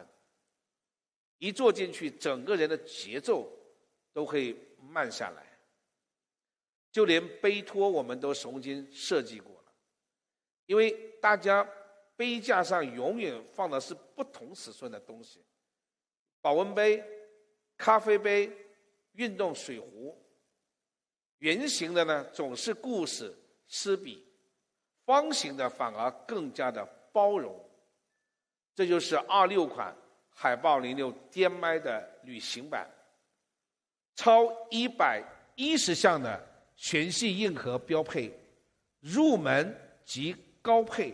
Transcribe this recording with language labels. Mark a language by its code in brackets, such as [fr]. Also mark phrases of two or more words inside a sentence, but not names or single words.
[zh] 一坐進去，整個人的節奏都會慢下來，就連杯托我們都重新設計過了，因為大家杯架上永遠放的是不同尺寸的東西，保溫杯、咖啡杯、運動水壺，圓形的呢總是顧此失彼，方形的反而更加的包容。這就是26款海豹06滇麥的旅行版，超110項的全系硬核標配，入門及高配。